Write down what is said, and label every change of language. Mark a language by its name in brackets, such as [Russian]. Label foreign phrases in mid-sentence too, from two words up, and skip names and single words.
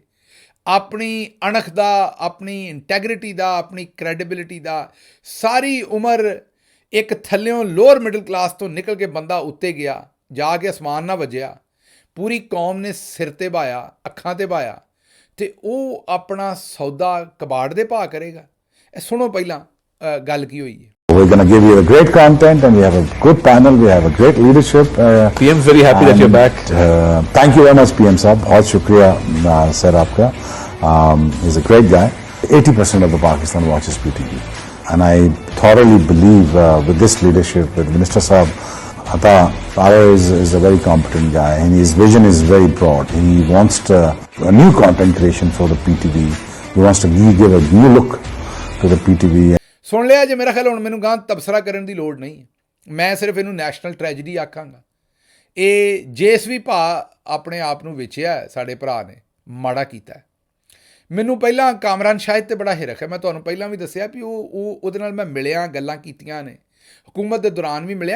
[Punjabi] ਆਪਣੀ ਅਣਖ ਦਾ, ਆਪਣੀ ਇੰਟੈਗਰਿਟੀ ਦਾ, ਆਪਣੀ ਕ੍ਰੈਡੀਬਿਲਿਟੀ ਦਾ, ਸਾਰੀ ਉਮਰ ਇੱਕ ਥੱਲਿਓਂ [English] lower middle class [Punjabi] ਤੋਂ ਨਿਕਲ ਕੇ ਬੰਦਾ ਉੱਤੇ ਗਿਆ, ਜਾ ਕੇ ਅਸਮਾਨ ਨਾ ਵੱਜਿਆ, ਪੂਰੀ ਕੌਮ ਨੇ ਸਿਰ 'ਤੇ ਬਾਇਆ, ਅੱਖਾਂ 'ਤੇ ਬਾਇਆ, ਅਤੇ ਉਹ ਆਪਣਾ ਸੌਦਾ ਕਬਾੜ ਦੇ ਭਾਅ ਕਰੇਗਾ। ਇਹ ਸੁਣੋ ਪਹਿਲਾਂ ਗੱਲ ਕੀ ਹੋਈ ਹੈ। [English] We're going to give you a great content, and we have a good panel. We have a great leadership. PM's very happy that you're back. Thank you very much, [Urdu] PM صاحب۔ بہت شکریہ sir آپکا. [English] He's a great guy. 80% of the Pakistan watches PTV, and I thoroughly believe with this leadership, with Minister Saab, Ata is a very competent guy, and his vision is very broad. He wants a new content creation for the PTV. He wants to give a new look to the PTV. [Punjabi] ਸੁਣ ਲਿਆ ਜੇ। ਮੇਰਾ ਖਿਆਲ ਹੁਣ ਮੈਨੂੰ ਗਾਂ ਤਬਸਰਾ ਕਰਨ ਦੀ ਲੋੜ ਨਹੀਂ ਹੈ, ਮੈਂ ਸਿਰਫ ਇਹਨੂੰ [English] national tragedy [Punjabi] ਆਖਾਂਗਾ। ਇਹ ਜਿਸ ਵੀ ਭਾ ਆਪਣੇ ਆਪ ਨੂੰ ਵੇਚਿਆ ਸਾਡੇ ਭਰਾ ਨੇ, ਮਾੜਾ ਕੀਤਾ। ਮੈਨੂੰ ਪਹਿਲਾਂ ਕਾਮਰਾਨ ਸ਼ਾਹਿਦ 'ਤੇ ਬੜਾ ਹਿਰਖ ਹੈ। ਮੈਂ ਤੁਹਾਨੂੰ ਪਹਿਲਾਂ ਵੀ ਦੱਸਿਆ ਵੀ ਉਹਦੇ ਨਾਲ ਮੈਂ ਮਿਲਿਆ, ਗੱਲਾਂ ਕੀਤੀਆਂ ਨੇ, ਹਕੂਮਤ ਦੇ ਦੌਰਾਨ ਵੀ ਮਿਲਿਆ।